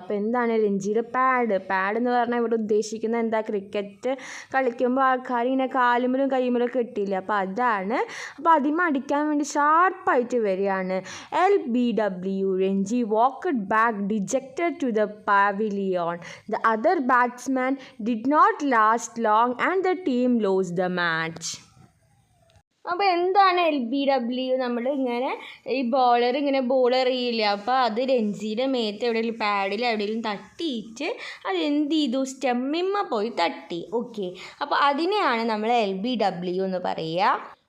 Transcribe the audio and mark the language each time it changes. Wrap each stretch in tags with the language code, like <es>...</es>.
<ml>അപ്പോൾ എന്താണ് രഞ്ജിയുടെ പാഡ് എന്ന് പറഞ്ഞാൽ ഇവിടെ ഉദ്ദേശിക്കുന്നത് എന്താ, ക്രിക്കറ്റ് കളിക്കുമ്പോൾ ആൾക്കാർ ഇങ്ങനെ കാലുമ്പലും കൈമുലും കിട്ടില്ല, അപ്പോൾ അതാണ്. അപ്പോൾ അതിമ അടിക്കാൻ വേണ്ടി ഷാർപ്പായിട്ട് വരികയാണ്.</ml> <en>LBW Ranji walked back dejected to the pavilion. The other batsman did not last long and the team lost the match.</en> <ml>അപ്പോൾ എന്താണ് LBW, നമ്മൾ ഇങ്ങനെ ഈ ബോളർ ഇങ്ങനെ ബോൾ എറിയില്ല, അപ്പോൾ അത് രഞ്ജിയുടെ മേത്ത് എവിടെയെങ്കിലും പാഡിൽ എവിടെയെങ്കിലും തട്ടിയിട്ട് അത് എന്ത് ചെയ്തു, സ്റ്റെമ്മിമ്മ പോയി തട്ടി. ഓക്കെ, അപ്പോൾ അതിനെയാണ് നമ്മൾ LBW എന്ന് പറയുക.</ml>